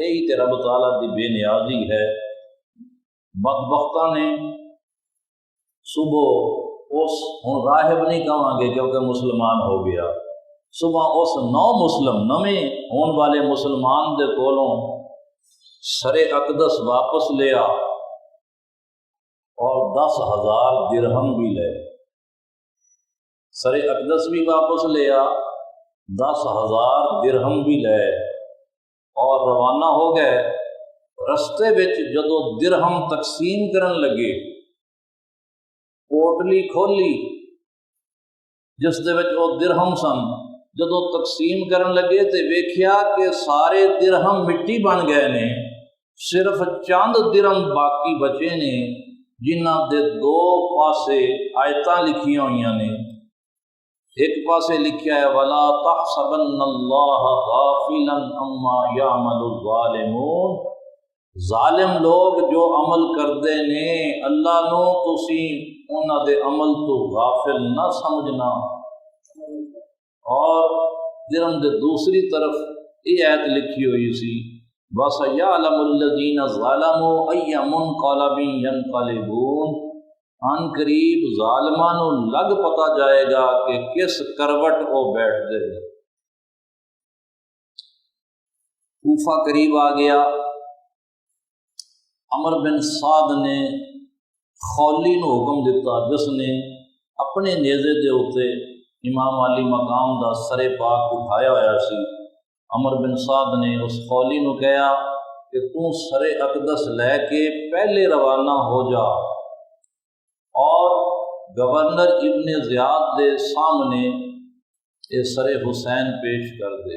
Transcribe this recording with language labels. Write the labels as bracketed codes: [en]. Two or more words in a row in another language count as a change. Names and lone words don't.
[pa] یہی تے رب تعالیٰ دی بے نیازی ہے۔ بدبختاں نے صبح اس ہن راہب نہیں کہاں گے کیونکہ مسلمان ہو گیا، صبح اس نو مسلم نویں ہون والے مسلمان دے کولوں سر اقدس واپس لیا اور 10,000 درہم بھی لے۔ سر اقدس بھی واپس لیا، 10,000 درہم بھی لے اور روانہ ہو گئے۔ رستے وچ جدو درہم تقسیم کرن لگے، پوٹلی کھولی جس دے وچ وہ درہم سن، جدو تقسیم کرن لگے تے ویکھیا کہ سارے درہم مٹی بن گئے نے، صرف چند درہم باقی بچے نے جنہاں دے دو پاسے آیتاں لکھیاں ہوئیاں نے۔ ایک پاسے لکھیا ہے [ar] وَلَا تَحْسَبَنَّ اللَّهَ غَافِلًا عَمَّا يَعْمَلُ الظَّالِمُونَ، [pa] ظالم لوگ جو عمل کردے نے اللہ نو تسی انہاں دے عمل تو غافل نہ سمجھنا۔ اور درہم دے دوسری طرف یہ آیت لکھی ہوئی سی [ar] وَسَيَعْلَمُ الَّذِينَ ظَلَمُوا أَيَّ مُنقَلَبٍ يَنقَلِبُونَ، [pa] ان قریب ظالماں نو لگ پتا جائے گا کہ کس کروٹ وہ بیٹھ دے۔ کوفہ قریب آ گیا۔ عمر بن سعد نے خولی نو حکم دیتا جس نے اپنے نیزے دے اوتے امام علی مقام دا سر پاک اٹھایا ہوا سی۔ عمر بن سعد نے اس خولی نو کہا کہ تو سر اقدس لے کے پہلے روانہ ہو جا اور گورنر ابن زیاد دے سامنے یہ سر حسین پیش کر دے۔